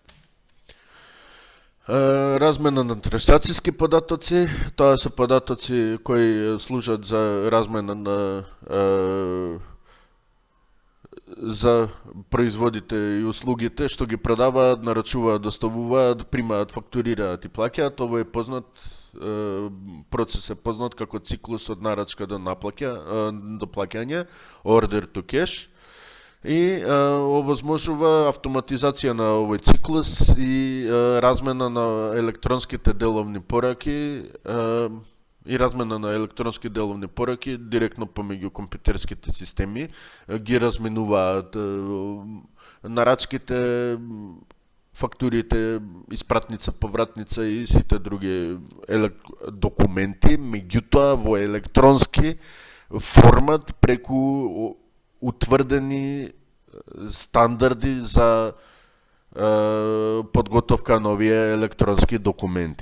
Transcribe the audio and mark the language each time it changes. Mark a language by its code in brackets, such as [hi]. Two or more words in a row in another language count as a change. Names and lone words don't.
[mk] Размена на трансакцијски податоци, тоа се податоци кои служат за размена на за производите и услугите што ги продаваат, нарачуваат, доставуваат, примаат, фактурираат и плаќаат. Ово е познат процес, е познат како циклус од нарачка до плаќање, [en] order to cash. [mk] И овозможува автоматизација на овој циклус и размена на електронските деловни пораки директно помеѓу компјутерските системи. Ги разменуваат нарачките, фактурите, испратница, повратница и сите други документи, меѓутоа во електронски формат преку утврдени стандарди за подготовка на овие електронски документи.